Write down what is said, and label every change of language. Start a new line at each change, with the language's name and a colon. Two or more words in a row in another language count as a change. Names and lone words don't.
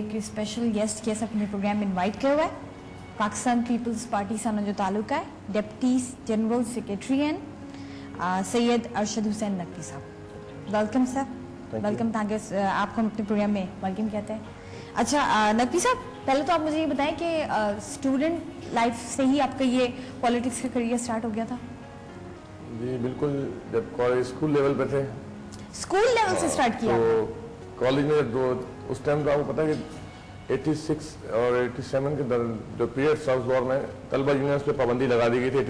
English: special guest
Urdu: کے اپنے پروگرام میں انوائٹ کیا ہوا ہے
Sindhi: पाकिस्तान पीपल्स पार्टी सां जो ताल्लुक़ आहे,
English: deputy general secretary
Urdu: आहिनि सैयद अरशद हुसैन नकवी साहब।
English: welcome sir, welcome.
Urdu: तव्हांखे آپ کو ہم اپنے پروگرام میں ویلکم کہتے ہیں۔ اچھا نقوی صاحب، پہلے تو آپ مجھے یہ بتائیں کہ
English: student life
Urdu: سے ہی آپ کا یہ پولیٹکس کا کیریئر اسٹارٹ ہو گیا تھا? جی بالکل، جب
English: college school level
Urdu: پہ تھے.
English: school level
Urdu: سے اسٹارٹ کیا? تو کالج میں اس ٹائم تو آپ کو پتا ہے کہ 86 اور 87 کے جو پیریڈ تھا اس دور میں طلبہ یونینز پہ پابندی لگا دی گئی تھی.